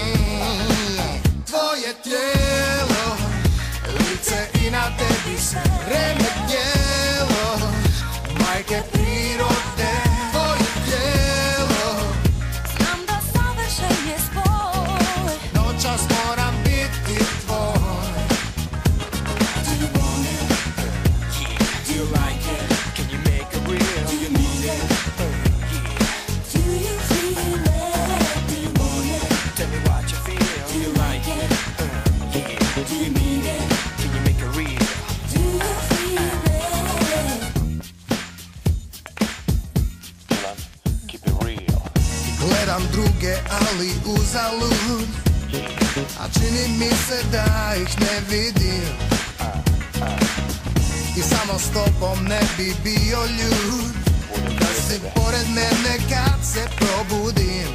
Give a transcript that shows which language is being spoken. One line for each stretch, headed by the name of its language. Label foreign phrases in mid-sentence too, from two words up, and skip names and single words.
Croatian: Tvoje tijelo, lice i na tebi sve vreme tijelo, majke prirode. Tvoje tijelo, znam da savršen je spoj, noćas moram biti tvoj.
English: do you want it? Yeah, do you like it? Can you make it real? Do you need it? Yeah, Do you feel it? Do you want it? tell me what you feel. Do you like it? Yeah, do you need it? Can you make it real? Do you feel it? Keep it real.
Croatian: Gledam druge, ali uzalud, a čini mi se da ih ne vidim. I samo s tobom ne bi bio ljud, da si pored mene kad se probudim.